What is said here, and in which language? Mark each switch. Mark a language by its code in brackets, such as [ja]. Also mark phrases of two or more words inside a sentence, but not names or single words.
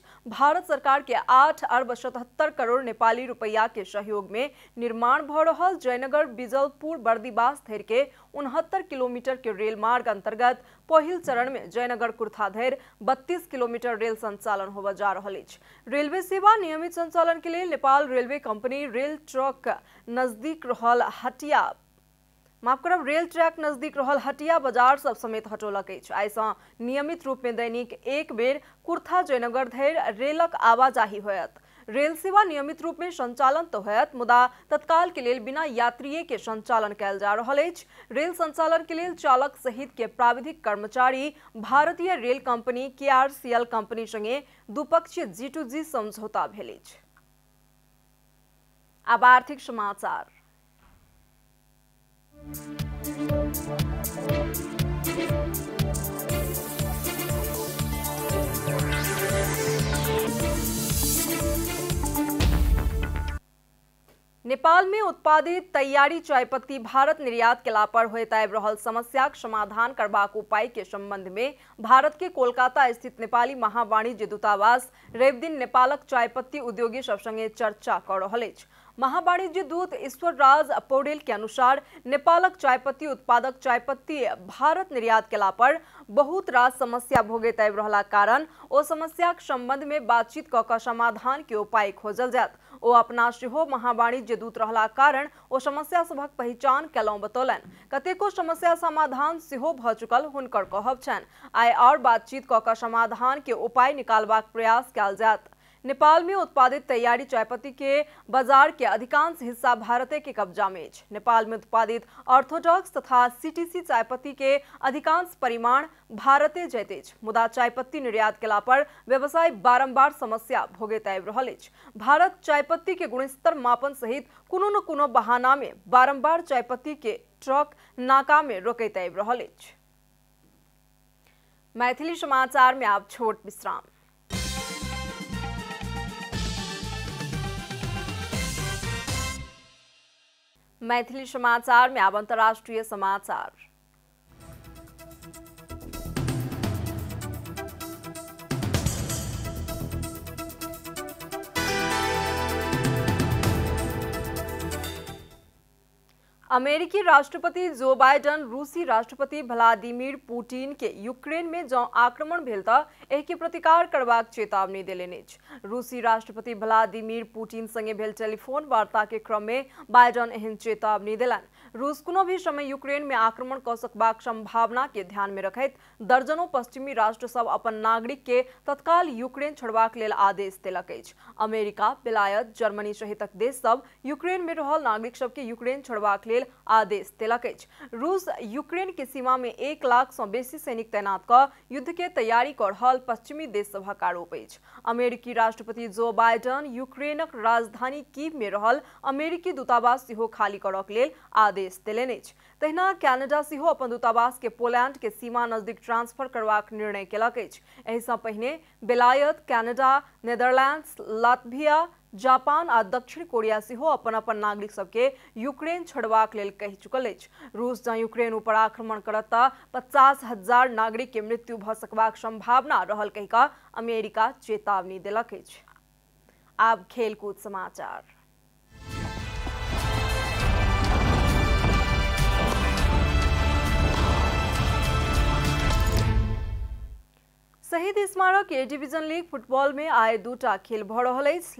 [mai] भारत सरकार के 8 अरब 77 करोड़ नेपाली रुपया के सहयोग में निर्माण भ रहल जयनगर बिजलपुर बर्दीवास धरि के 69 किलोमीटर के रेल मार्ग अंतर्गत पहिल चरण में जयनगर कुर्था धरि 32 किलोमीटर रेल संचालन होबा जा रहल अछि। रेलवे सेवा नियमित संचालन के लिए नेपाल रेलवे कंपनी रेल ट्रैक नजदीक रहल हटिया बाजार सब समेत हटौलक अछि। आइ से नियमित रूप में दैनिक एक बेर कुर्था जयनगर धरि रेलक आवाजाही होयत। रेल सेवा नियमित रूप में संचालन तो होयत मुदा तत्काल के लिए बिना यात्रिये के संचालन कयल जा रहल अछि। रेल संचालन के लिए चालक सहित के प्राविधिक कर्मचारी भारतीय रेल कंपनी केआरसीएल कंपनी संगे द्विपक्षीय G2G समझौता भेल अछि। अब आर्थिक समाचार। नेपाल में उत्पादित तैयारी चायपत्ती भारत निर्यात केला पर होइत आबि रहल समस्याक समाधान करबाक उपाय के संबंध में भारत के कोलकाता स्थित नेपाली महावाणिज्य दूतावास रवि दिन नेपालक चायपत्ती उद्योगी सब संगे चर्चा कर रहल अछि। महावाणिज्य दूत ईश्वर राज पौडेल के अनुसार नेपालक चायपत्ती उत्पादक चायपत्ती भारत निर्यात केला पर बहुत रास समस्या भोगैत आबि रहला कारण ओ समस्याक संबंध में बातचीत क क समाधान के उपाय खोजल जायत। ओ अपना सेहो महावाणिज्य दूत रहला कारण ओ समस्या सभक पहचान केलहुं बतौलन। कतेको समस्या समाधान सेहो भ चुकल हुनकर कहब छनि। आइ और बातचीत क क समाधान के उपाय निकालबाक प्रयास कयल जायत। नेपाल में उत्पादित तैयारी चायपत्ती के बाजार के अधिकांश हिस्सा भारते के कब्जा में अछि। नेपाल में उत्पादित ऑर्थोडॉक्स तथा सीटीसी चायपत्ती के अधिकांश परिमाण भारते जाइत अछि। मुदा चायपत्ती निर्यात केला पर व्यवसाय बारंबार समस्या भोगैत आबि रहल अछि। भारत चायपत्ती के गुणस्तर मापन सहित कोनो न कोनो बहाना में बारंबार चायपत्ती के ट्रक नाका में रोकैत आबि रहल अछि। मैथिली समाचार में आप छोट विश्राम। मैथिली समाचार में अब अंतर्राष्ट्रीय समाचार। अमेरिकी राष्ट्रपति जो बाइडन रूसी राष्ट्रपति व्लादिमीर पुतिन के यूक्रेन में जँ आक्रमण भेल त एहि के प्रतिकार करबाक चेतावनी देलनि अछि। रूसी राष्ट्रपति व्लादिमीर पुतिन संगे भेल टेलीफोन वार्ता के क्रम में बाइडन एहन चेतावनी देलनि। रूस कोनो भी समय यूक्रेन में आक्रमण क सकबाक संभावना के ध्यान में रखैत दर्जनों पश्चिमी राष्ट्र सब अपन नागरिक के तत्काल यूक्रेन छोड़बाक लेल आदेश देलक अछि। अमेरिका, बेलायत, जर्मनी सहितक देश सब यूक्रेन में रहल नागरिक सबके यूक्रेन छोड़बाक लेल आदेश देलक अछि। रूस यूक्रेन के सीमा में 1 लाख सँ बेसी सैनिक तैनात क युद्ध के तैयारी कर रहल पश्चिमी देश सभक आरोप अछि। अमेरिकी राष्ट्रपति जो बाइडन यूक्रेनक राजधानी कीव में रहल अमेरिकी दूतावास सेहो खाली करक लेल आदेश देलनि अछि। तहिना कनाडा सेहो अपन दूतावास के पोलैंड के सीमा नजदीक ट्रांसफर करबाक निर्णय केलक अछि। एहि सँ पहिने बेलायत, कनाडा, नेदरलैंड्स, लातविया, जापान आ दक्षिण कोरिया सेहो अपन अपन नागरिक सबके यूक्रेन छोड़बाक लेल कहि चुकल अछि। रूस जँ यूक्रेन ऊपर आक्रमण करत तऽ 50,000 नागरिक के मृत्यु भऽ सकबाक संभावना रहल कहि कऽ अमेरिका चेतावनी देलक अछि। आब खेलकूद समाचार। शहीद स्मारक ए डिवीजन लीग फुटबॉल में आए दूटा खेल भऽ रहल अछि।